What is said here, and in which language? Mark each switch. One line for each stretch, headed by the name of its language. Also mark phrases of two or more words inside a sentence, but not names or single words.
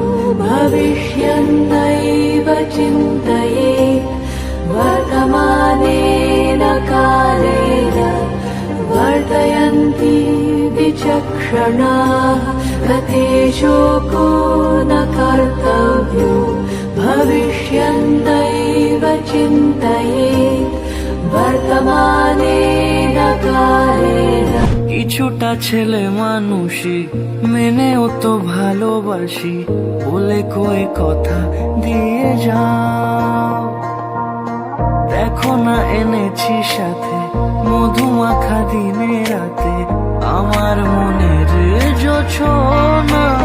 Sanskrit: भविष्यन्नैव चिन्तये वर्तमानेन कालेन वर्तयन्ति विचक्षणाः गते शोको न कर्तव्यो भविष्यन्नैव चिन्तयेत् वर्तमानेन कालेन।
Bangla: কিছুটা ছেলে মানুষই মেনেও তো ভালোবাসি বলে কয়ে কথা দিয়ে যাও। দেখো না এনেছি সাথে মধুমাখা দিনে রাতে আমার মনের জোছনা।